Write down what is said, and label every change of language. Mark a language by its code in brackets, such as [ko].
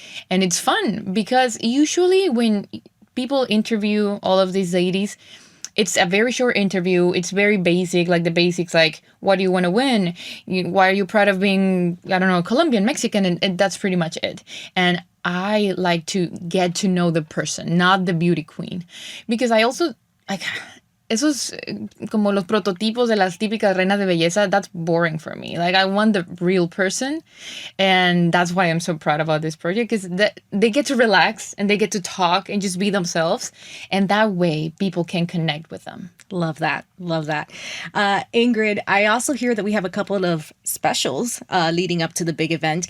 [en] And it's fun because usually when people interview all of these ladies, it's a very short interview. It's very basic, the basics, what do you want to win? Why are you proud of being, Colombian, Mexican? And that's pretty much it. And I like to get to know the person, not the beauty queen. Because I also, [es] esos como los prototipos de las típicas reinas de belleza, [en] that's boring for me. Like I want the real person, and that's why I'm so proud about this project, because they get to relax and they get to talk and just be themselves, and that way people can connect with them. Love that. Love that. Ingrid, I also hear that we have a couple of specials leading up to the big event.